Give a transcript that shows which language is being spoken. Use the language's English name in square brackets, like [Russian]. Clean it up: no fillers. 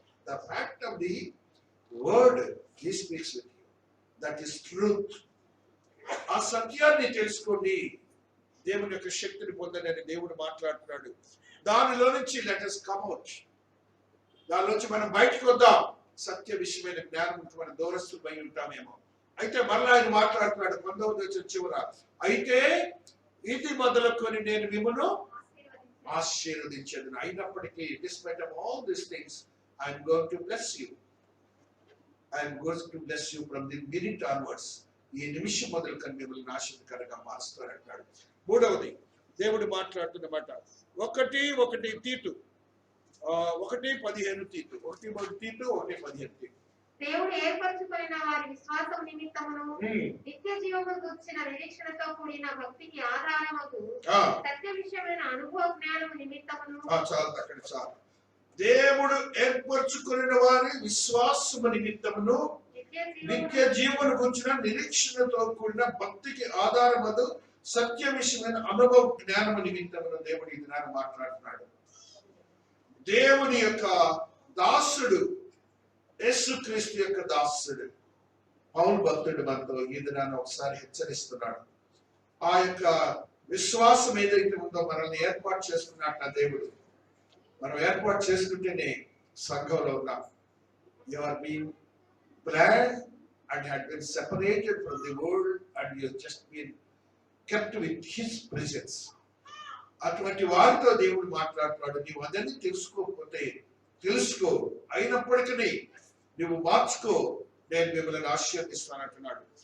[English] The fact of the word he speaks with you, that is truth. [Telugu] ఆ సత్యాన్ని తెలుసుకోండి, దేవుని యొక్క శక్తిని పొందని దేవుడు మాట్లాడుతున్నాడు. దానిలో నుంచి లెట్ us come out, దాని నుంచి మనం బయటకు వద్దాం. సత్య విషయమైన జ్ఞానం మనం దూరస్తులమై ఉంటామేమో. అయితే మళ్ళీ ఆయన మాట్లాడుతున్నాడు 19వ వచనం చివర, అయితే ఇది మొదలుకొని నేను మిమ్మల్ని ఆశీర్వదించేది అయినప్పటికీ, despite of all these things, I am going to bless you. [English] I am going to bless you from the minute onwards. [Telugu] ఈ నిమిషం మొదలుకొని మిమ్మల్ని ఆశీర్వాదకరంగా మారుస్తారంటాడు. మూడవది దేవుడు మాట్లాడుతున్న మాట 1 తీతు 1:15 తీతు 1:15 దేవుడు ఏర్పరచుకున్న వారి విశ్వాసం నిమిత్తమును నిత్య జీవము గుర్చిన నిరీక్షణతో కూడిన భక్తికి ఆధారమగు సత్య విషయమైన అనుభవ జ్ఞానము నిమిత్తమును. చాలు. దేవుడు ఏర్పరచుకున్న వారి విశ్వాసము నిమిత్తమును నిత్య జీవము గుర్చిన నిరీక్షణతో కూడిన భక్తికి ఆధారమగు సత్య విషయమైన అనుభవ జ్ఞానము నిమిత్తమును దేవుడు ఈ దినాన్ని మాట్లాడుతున్నాడు. దేవుని యొక్క దాసుడు, యేసుక్రీస్తు యొక్క దాసుడు పౌలు భక్తుడు మనతో ఈ దినాన్ని ఒకసారి హెచ్చరిస్తున్నాడు. ఆ యొక్క విశ్వాసం ఏదైతే ఉందో మనల్ని ఏర్పాటు చేసుకున్నట్టు దేవుడు, మనం ఏర్పాటు చేసుకుంటేనే సంఘంలో ఉన్నాం. [English] You are being planned and had been separated from the world and you have just been kept with his presence. [Telugu] అటువంటి వారితో దేవుడు మాట్లాడుతున్నాడు. నీవు అదని తెలుసుకోకపోతే తెలుసుకో, అయినప్పటికీ నువ్వు మార్చుకో, నేను మిమ్మల్ని ఆశీర్వదిస్తానంటున్నాడు.